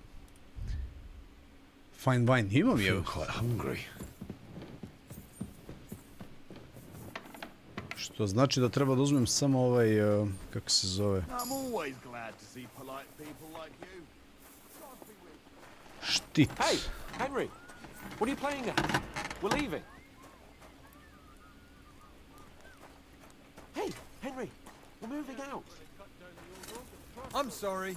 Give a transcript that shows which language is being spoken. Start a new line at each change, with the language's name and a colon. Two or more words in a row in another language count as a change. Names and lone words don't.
English: Fine wine,
Bosnian: imam ja.
English: Quite hungry.
Bosnian: Što znači da treba da uzmem samo ovaj, kako se zove?
English: I'm always glad to see polite people like you.
Bosnian: Štit.
English: Hey, Henry, what are you playing at? We're leaving. Hey, Henry, we're moving out. I'm sorry.